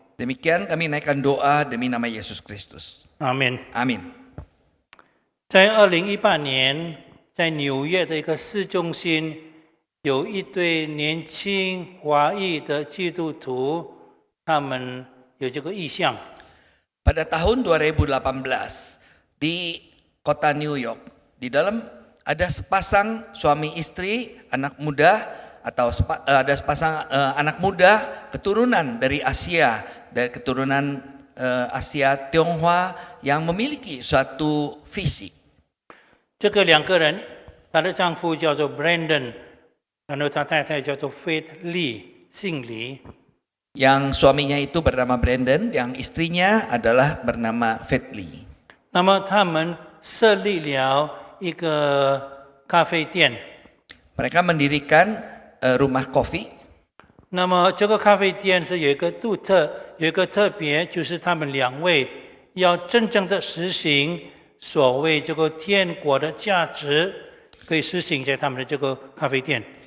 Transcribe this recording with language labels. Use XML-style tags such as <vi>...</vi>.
<id>Demikian kami naikkan doa demi nama Yesus Kristus.</id> <zh>阿门。</zh> <id>Amin.</id> <zh>在2018年，在纽约的一个市中心，有一对年轻华裔的基督徒，他们有这个意向，</zh> <id>Pada tahun 2018 di kota New York, di dalam ada sepasang suami istri, anak muda atau ada sepasang anak muda keturunan dari Asia, dari keturunan Asia Tionghoa yang memiliki suatu visi.</id> <zh>这个两个人，她的丈夫叫做 Brandon， 然后她太太叫做 Faith Lee， 姓李。</zh> <id>Yang suaminya itu bernama Brandon, yang istrinya adalah bernama Faith Lee.</id> <zh>那么他们设立了一个咖啡店。</zh> <id>Mereka mendirikan rumah kopi.</id> <zh>那么这个咖啡店是有一个独特，有一个特别，就是他们两位要真正的实行所谓这个天国的价值，可以实行在他们的这个咖啡店。</zh>